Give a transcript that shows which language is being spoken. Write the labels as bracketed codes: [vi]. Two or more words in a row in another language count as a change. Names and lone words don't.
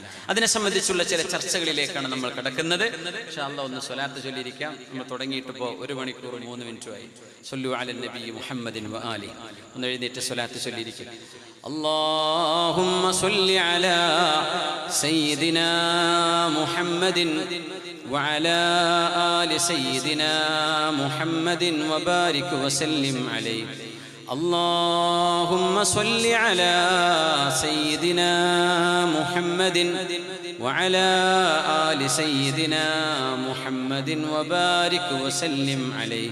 [ml] അതിനെ സംബന്ധിച്ചുള്ള ചില ചർച്ചകളിലേക്കാണ് നമ്മൾ കടക്കുന്നത്. [ar] إن شاء الله [ml] ഒന്ന് സ്വലാത്ത് ചൊല്ലിയിരിക്കാം. നമ്മൾ തുടങ്ങിയിട്ട് ഇപ്പോൾ 1 മണിക്കൂർ 3 മിനിറ്റുമായി. [ar] صلوا على النبي محمد وآل. [ml] ഒന്ന് എഴുന്നേറ്റ് സ്വലാത്ത് ചൊല്ലിയിരിക്കും. [ar] اللهم صل على سيدنا محمد وعلى آل سيدنا محمد وبارك وسلم عليه. اللهم صل على سيدنا محمد وعلى آل سيدنا محمد وبارك وسلم عليه.